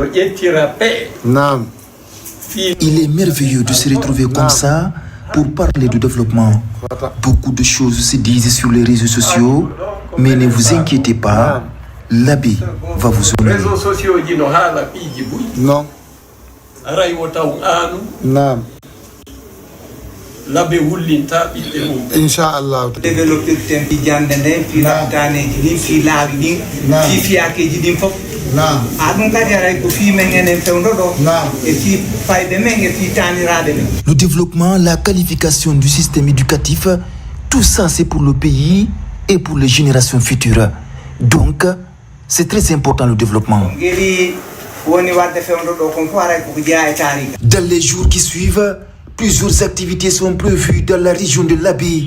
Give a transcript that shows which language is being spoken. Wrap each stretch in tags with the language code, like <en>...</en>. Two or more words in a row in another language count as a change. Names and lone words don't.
<fr>Il est merveilleux de se retrouver comme ça pour parler de développement. Beaucoup de choses se disent sur les réseaux sociaux, mais ne vous inquiétez pas, l'abbé va vous honorer. Non. Non.</fr> <ff>L'abbé wullinta ɓiɓɓe mum inchallah développeur tempi jande nde fi raftaneji ɗin fi laawi ɗin fi fiyakeji ɗin fof ha ɗum kadi aray ko fi men enen fewdo ɗo e fi fayde men e fi taniraɓe men.</ff> <fr>Le développement, la qualification du système éducatif, tout ça c'est pour le pays et pour les générations futures. Donc c'est très important le développement. Dans les jours qui suivent, plusieurs activités sont prévues dans la région de l'Abbé.</fr>